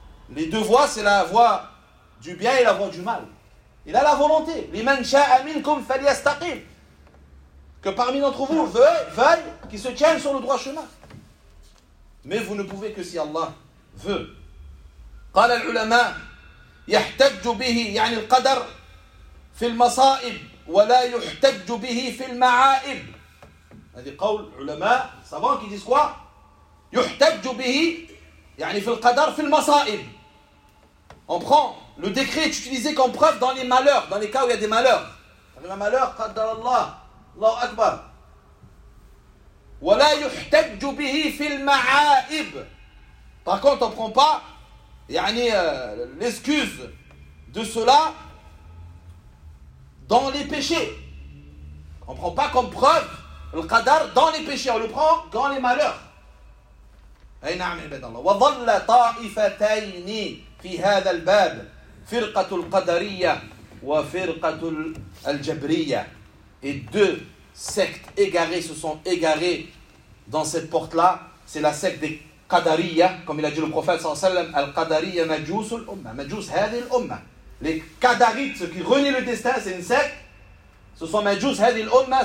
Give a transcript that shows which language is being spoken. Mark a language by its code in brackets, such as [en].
[fr] Les deux voies, c'est la voie du bien et la voie du mal. Il a la volonté. [ar] L'iman sha'a minkum faliyastaqim. [fr] Que parmi d'entre vous veuille qu'il se tienne sur le droit chemin. Mais vous ne pouvez que si Allah veut. [ar] قال العلماء يحتج به يعني القدر في المصائب ولا يحتج به في المعائب. هذه قول علماء [fr] savants qui disent quoi? [ar] يحتج به يعني في القدر في المصائب. [fr] On prend le décret est utilisé comme preuve dans les malheurs, dans les cas où il y a des malheurs. Le malheur [ar] قدر الله الله أكبر. ولا يحتج به في المعائب. [fr] Par contre, on prend pas يعني, l'excuse de cela dans les péchés. On ne prend pas comme preuve le qadar dans les péchés, on le prend dans les malheurs. [ar] وظل طائفتين في هذا الباب فرقة القدرية وفرقة الجبرية. [fr] Et deux sectes égarées se sont égarées dans cette porte-là, c'est la secte des Qadariya, comme il a dit le prophète sallallahu alayhi wa sallam, [ar] Al-Qadariya Majus al-Umma. Majus hadhi al-Umma. [fr] Les Qadarites, ceux qui renient le destin, c'est une secte. Ce sont [ar] Majus hadhi al-Umma.